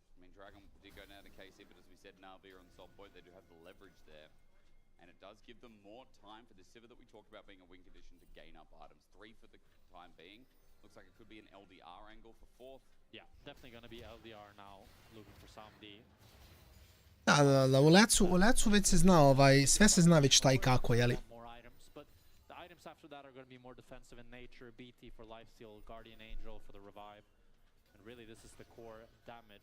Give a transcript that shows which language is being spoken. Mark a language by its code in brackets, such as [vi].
[en] I mean, Dragon did go down to KC, but as we said, Navi are on the top point. They do have the leverage there. And it does give them more time for the Sivir that we talked about being a win condition to gain up items. 3 for the time being. Looks like it could be an LDR angle for 4th. Yeah, definitely going to be LDR now, looking for some D. [sr] Da, u Lecu već se zna, sve se zna već šta i kako, jeli? [en] But the items after that are going to be more defensive in nature. BT for lifesteal, Guardian Angel for the revive. And really this is the core damage.